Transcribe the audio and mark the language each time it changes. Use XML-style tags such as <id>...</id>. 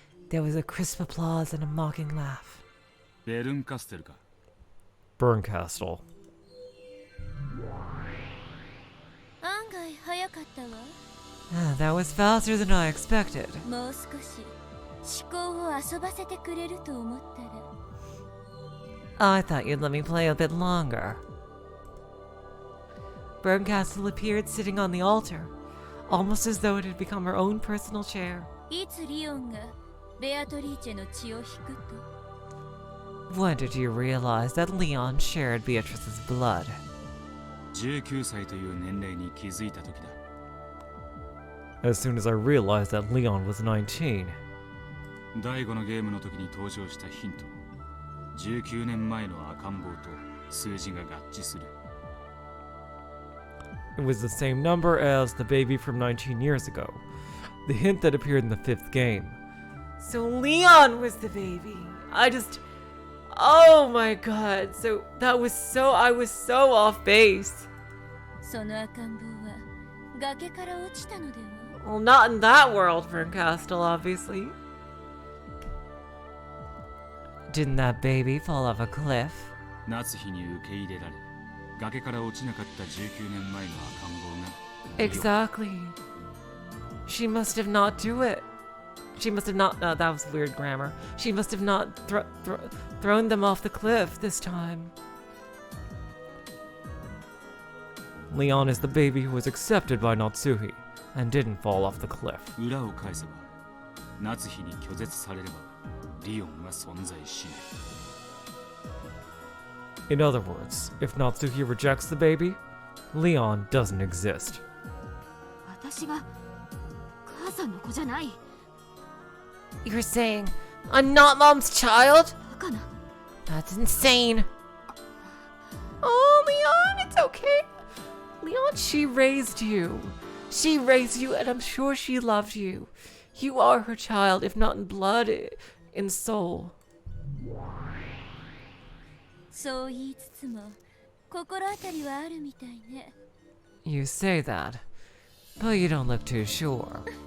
<en>There was a crisp applause and a mocking laugh.</en> <ja>ベルンカステルか。</ja> <en>Berncastle.</en> <ja>案外早かったわ。</ja> <en>That was faster than I expected.</en> <ja>もう少し思考を遊ばせてくれると思ったら。</ja> <en>I thought you'd let me play a bit longer. Berncastle appeared sitting on the altar, almost as though it had become her own personal chair.</en> <ja>いつリオンがベアトリーチェの血を引くと。</ja> <en>When did you realize that Leon shared Beatrice's blood?</en> <ja>19歳という年齢に気づいた時だ。</ja> <en>As soon as I realized that Leon was 19.</en> <ja>第5のゲームの時に登場したヒント。19年前の赤ん坊と数字が合致する。</ja> <en>It was the same number as the baby from 19 years ago. The hint that appeared in the 5th game. So Leon was the baby. Oh my god. So I was so off base.</en> <ja>その赤ん坊は崖から落ちたのでは？</ja> <en>Well, not in that world, Berncastle, obviously. Didn't that baby fall off a cliff?</en> <ja>夏日に受け入れられ、崖から落ちなかった19年前の赤ん坊が。</ja> <en>Exactly. She must have not do it. She must have not. That was weird grammar. She must have not thrown them off the cliff this time. Leon is the baby who was accepted by Natsuhi and didn't fall off the cliff.</en> <ja>裏を返せば、夏日に拒絶されれば、リオンは存在しない。</ja> <en>In other words, if Natsuhi rejects the baby, Leon doesn't exist.</en> <ja>私が母さんの子じゃない。</ja> <en>You're saying I'm not Mom's child?</en> <ja>バカな。</ja> <en>That's insane. Oh, Leon, it's okay. Leon, she raised you. She raised you, and I'm sure she loved you. You are her child, if not in blood, in soul.</en> <ja>そう言いつつも心当たりはあるみたいね。</ja> <en>You say that, but you don't look too sure.</en>